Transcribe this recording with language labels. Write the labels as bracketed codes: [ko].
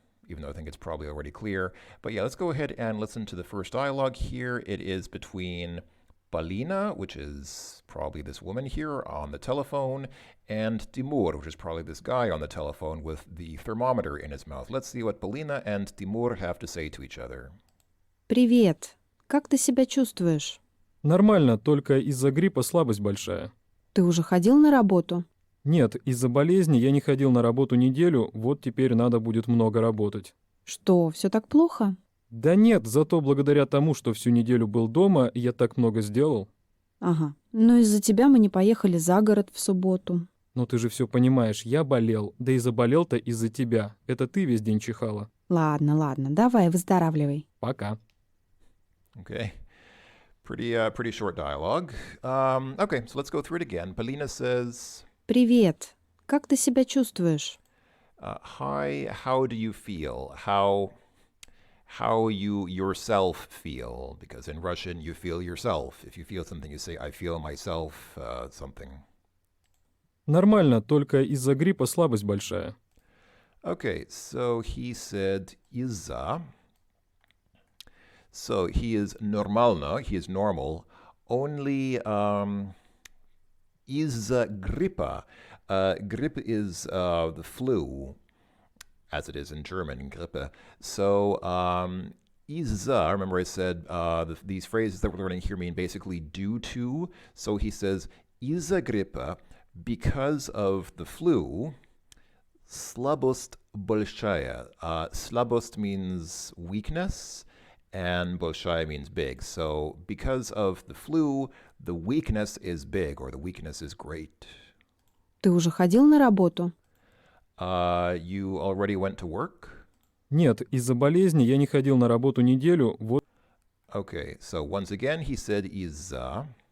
[en] Even though I think it's probably already clear. But yeah, let's go ahead and listen to the first dialogue here. It is between Polina, which is probably this woman here on the telephone, and Timur, which is probably this guy on the telephone with the thermometer in his mouth. Let's see what Polina and Timur have to say to each other. [ru] Привет. Как ты себя чувствуешь? Нормально, только из-за гриппа слабость большая. Ты уже ходил на работу? Нет, из-за болезни я не ходил на работу неделю, вот теперь надо будет много работать. Что, все так плохо? Да нет, зато благодаря тому, что всю неделю был дома, я так много сделал. Ага. Но из-за тебя мы не поехали за город в субботу. Но ты же все понимаешь, я болел, да и заболел-то из-за тебя. Это ты весь день чихала. Ладно, давай, выздоравливай. Пока. [en] Okay. Pretty short dialogue. Okay, so let's go through it again. Polina says, [ru] Привет. Как ты себя чувствуешь? [en] hi, how do you feel? How you yourself feel? Because in Russian, you feel yourself. If you feel something, you say, I feel myself something. [ru] Нормально, только из-за гриппа слабость большая. [en] Okay, so he said из-за. So he is нормально, he is normal, only [ru] из-за гриппа. [en] Grip is the flu, as it is in German, Grippe. So из-за, remember I said these phrases that we're learning here mean basically due to. So he says [ru] из-за гриппа, [en] because of the flu, [ru] слабость большая. [en] Слабость means weakness, and большая means big. So because of the flu, the weakness is big, or the weakness is great. [ru] Ты уже ходил на работу? [en] You already went to work? [ru] Нет, из-за болезни я не ходил на работу неделю, вот... [en] Okay, so once again he said из-за.